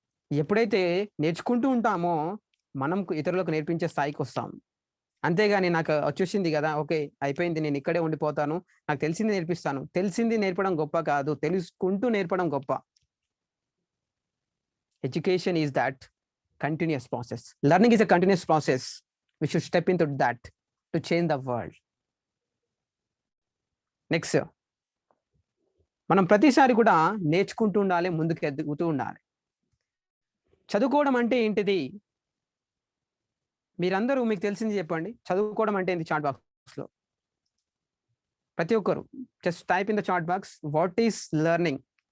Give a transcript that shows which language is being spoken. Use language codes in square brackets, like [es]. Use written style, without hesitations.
[te] ఎప్పుడైతే నేర్చుకుంటూ ఉంటామో మనం ఇతరులకు నేర్పించే స్థాయికి వస్తాం. అంతేగాని నాకు వచ్చేసింది కదా, ఓకే అయిపోయింది, నేను ఇక్కడే ఉండిపోతాను, నాకు తెలిసింది నేర్పిస్తాను. తెలిసింది నేర్పడం గొప్ప కాదు, తెలుసుకుంటూ నేర్పడం గొప్ప. [en] Education is that continuous process. Learning is a continuous process. We should step into that to change the world. [te] Next, మనం ప్రతిసారి కూడా నేర్చుకుంటూ ఉండాలి, ముందుకు ఎదుగుతూ ఉండాలి. చదువుకోవడం అంటే ఏంటిది? మీరందరూ మీకు తెలిసింది చెప్పండి. చదువుకోవడం అంటే ఏంటి? చాట్ బాక్స్లో ప్రతి ఒక్కరు [en] Just type in the chat box, what is learning?